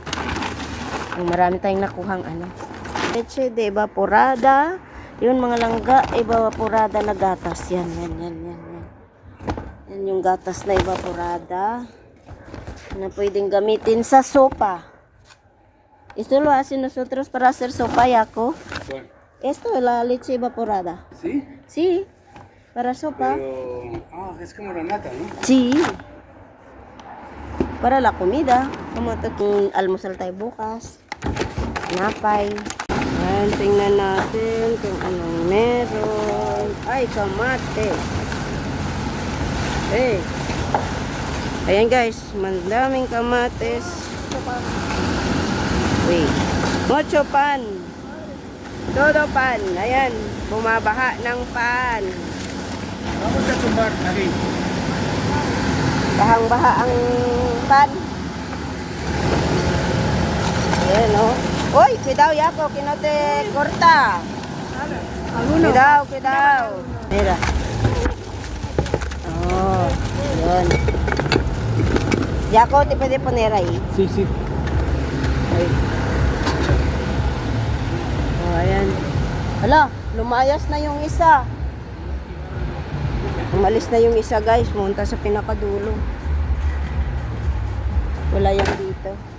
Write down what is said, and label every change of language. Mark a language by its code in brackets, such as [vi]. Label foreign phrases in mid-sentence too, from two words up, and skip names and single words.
[tl] Marami tayong nakuhang [es] leche de evaporada. [tl] Yun mga langga, evaporada na gatas. Yan. Yan yung gatas na evaporada na pwedeng gamitin sa sopa. [es] Esto lo hacen nosotros para hacer sopa, Yako. Esto es la leche evaporada. ¿Sí? Sí, para sopa. Pero, es como la nata, ¿no? Sí. Para la comida. [tl] Como kung almusal tayo bukas. Napay. Ayan, tingnan natin kung anong meron. Ay, kamate. Ayan guys, mandaming kamates. [en] Wait. [es] Mucho pan. Todo pan. [tl] Ayan, bumabaha ng pan. [es] Vamos a tumbar aquí. [tl] Bahang-baha ang pan. Ayan, Uy, [es] cuidado, Yako, que no te corta. Cuidado. Mira. Yun. Yako, te puede poner ahí. Sí. Ay. Ayan. [tl] Hala, lumayas na yung isa. Umalis na yung isa, guys. Pumunta sa pinakadulo. Wala yan dito.